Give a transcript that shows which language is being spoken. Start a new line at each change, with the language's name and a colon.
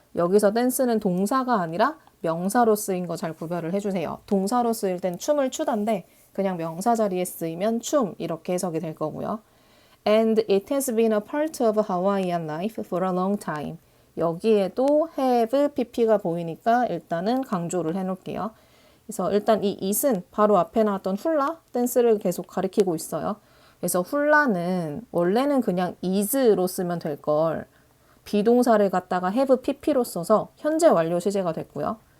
Korean: 여기서 댄스는 동사가 아니라 명사로 쓰인 거 잘 구별을 해주세요. 동사로 쓰일 땐 춤을 추다인데 그냥 명사 자리에 쓰이면 춤 이렇게 해석이 될 거고요.
English: And it has been a part of Hawaiian life for a long time.
Korean: 여기에도 have, pp가 보이니까 일단은 강조를 해놓을게요. 그래서 일단 이 it은 바로 앞에 나왔던 훌라 댄스를 계속 가리키고 있어요. 그래서 훌라는 원래는 그냥 is로 쓰면 될 걸 비동사를 갖다가 have, pp로 써서 현재 완료 시제가 됐고요.